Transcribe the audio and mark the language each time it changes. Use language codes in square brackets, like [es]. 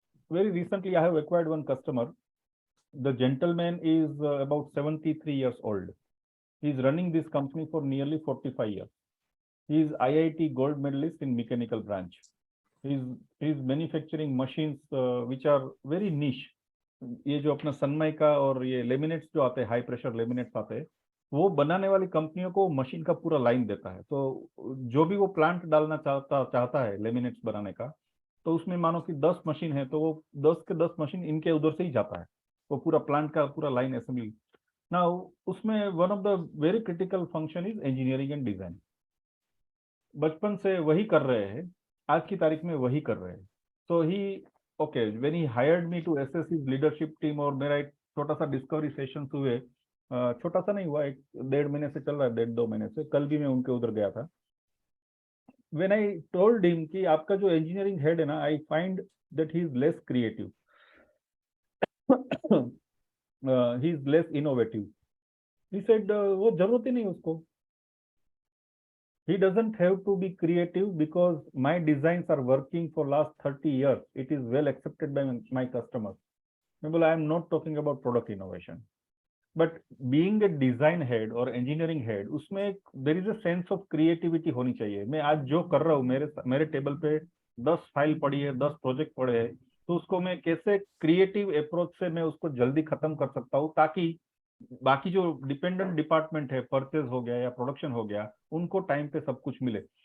[en] Very recently I have acquired one customer. The gentleman is about 73 years old. He is running this company for nearly 45 years. He is IIT gold medalist in mechanical branch. He's manufacturing machines which are very niche. [hi] ये जो अपना सनमाइका और ये laminates जो आते हैं, high pressure laminates आते हैं, वो बनाने वाली कंपनियों को मशीन का पूरा लाइन देता है. तो जो भी वो प्लांट डालना चाहता है लेमिनेट्स बनाने का, तो उसमें मानो कि 10 मशीन है तो वो 10 के 10 मशीन इनके उधर से ही जाता है, वो पूरा प्लांट का पूरा लाइन असेंबली. ना उसमें [en] One of the very critical function is engineering and design. [hi] बचपन से वही कर रहे हैं, आज की तारीख में वही कर रहे हैं. [en] so he okay when he hired me to assess his leadership team, [hi] और मेरा एक छोटा सा डिस्कवरी सेशन हुए. छोटा सा नहीं हुआ, एक 1.5 महीने से चल रहा है, 1.5-2 महीने से. कल भी मैं उनके उधर गया था. [en] when I told him [hi] कि आपका जो इंजीनियरिंग हेड है ना, [en] I find that he is less creative, he is less innovative. He said [hi] वो जरूरत ही नहीं उसको. [en] He doesn't have to be creative because my designs are working for last 30 years. It is well accepted by my customers. I am not talking about product innovation. But being a design head or engineering head, [hi] उसमें [en] there is a sense of creativity [hi] होनी चाहिए. मैं आज जो कर रहा हूँ, मेरे टेबल पे 10 फाइल पड़ी है, 10 प्रोजेक्ट पड़े हैं, तो उसको मैं कैसे क्रिएटिव अप्रोच से मैं उसको जल्दी खत्म कर सकता हूँ, ताकि बाकी जो डिपेंडेंट डिपार्टमेंट है, परचेज हो गया या प्रोडक्शन हो गया, उनको टाइम पे सब कुछ मिले.